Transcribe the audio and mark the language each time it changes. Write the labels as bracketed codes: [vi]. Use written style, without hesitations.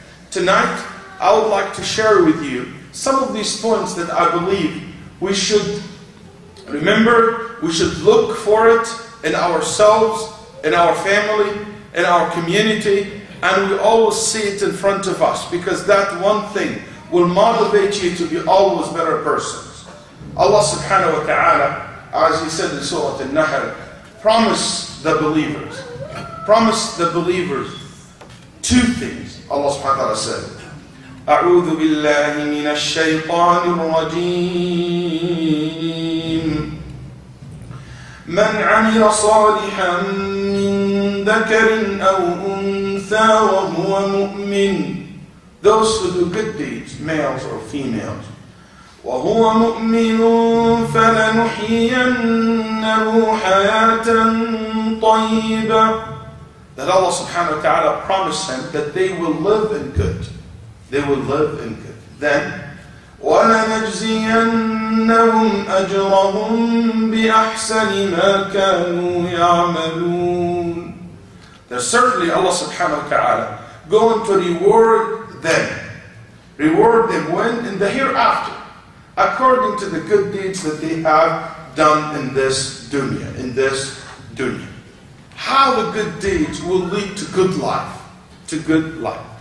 [en] Tonight, I would like to share with you some of these points that I believe we should remember, we should look for it in ourselves, in our family, in our community, and we always see it in front of us, because that one thing will motivate you to be always better persons. Allah subhanahu wa ta'ala, as He said in Surah Al-Nahl, promise the believers two things. Allah subhanahu wa ta'ala said, [ar] أعوذ بالله من الشيطان الرجيم من عمل صالحا من ذكر أو أنثى وهو مؤمن. [en] Those who do good deeds, males or females. [ar] وهو مؤمن فلنحيينه حياة طيبة. [en] That Allah subhanahu wa ta'ala promised him that they will live in good. They will live in good. [ar] Then, وَلَنَجْزِيَنَّهُمْ أَجْرَهُمْ بِأَحْسَنِ مَا كَانُوا يَعْمَلُونَ. [en] That certainly Allah subhanahu wa ta'ala going to reward them. Reward them when? In the hereafter. According to the good deeds that they have done in this dunya. In this dunya. How the good deeds will lead to good life. To good life.